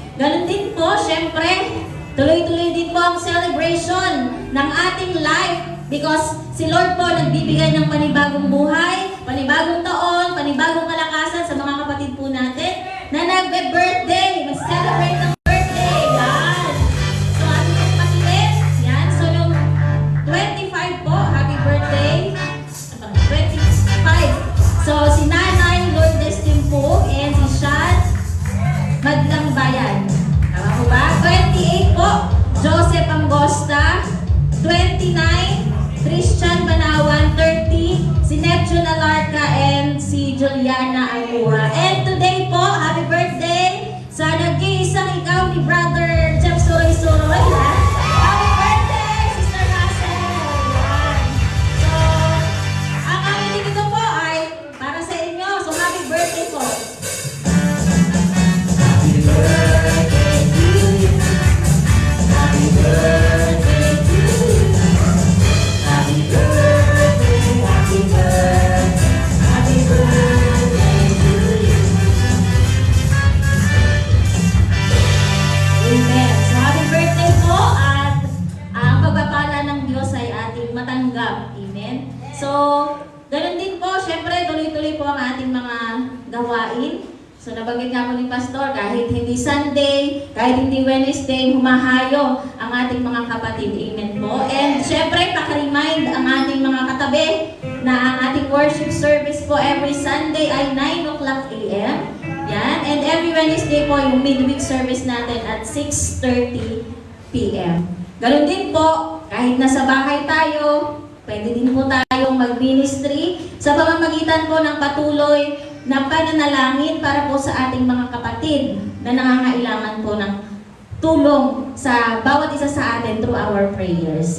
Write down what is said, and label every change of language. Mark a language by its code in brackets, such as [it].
[tl] Ganun din po, syempre, tuloy-tuloy din po ang celebration ng ating life because si Lord po nagbibigay ng panibagong buhay, panibagong taon, panibagong kalakasan sa mga kapatid po natin na nagbe-birthday, mag-celebrate ng birthday. Yan. So, ating mga kapatid, yan. So, yung 25 po, happy birthday. 25. So, si Nanay Lourdes Timpo and si Shad Maglang Bayan. Tama po ba? 28 po, Joseph Angosta. 29, Christian Banawan. 30, si Neptune Alarca and si Juliana Alcura. And today po, happy birthday sa nag-iisang ikaw ni Brother Jeff Suroy-Suroy. [en] Happy birthday, Sister Hazel! Yan. [tl] So, ang aming dito po ay para sa inyo. [en] So, happy birthday po. Happy birthday to you. Happy birthday to you. Happy birthday, happy birthday, happy birthday to you. Amen. [tl] So, happy birthday po at ang pagpapala ng Diyos ay ating matanggap. Amen. So, ganun din po, syempre, tuloy-tuloy po ang ating mga gawain. So, nabanggit nga po ni Pastor, kahit hindi Sunday, kahit hindi Wednesday, humahayo ang ating mga kapatid. Amen po. And syempre, paka-remind ang ating mga katabi na ang ating worship service po every Sunday ay 9 o'clock a.m. Yan. And every Wednesday po yung midweek service natin at 6:30 p.m. Ganun din po, kahit nasa bahay tayo, pwede din po tayong mag-ministry sa pamamagitan po ng patuloy na pananalangin para po sa ating mga kapatid na nangangailangan po ng tulong sa bawat isa sa atin [en] through our prayers.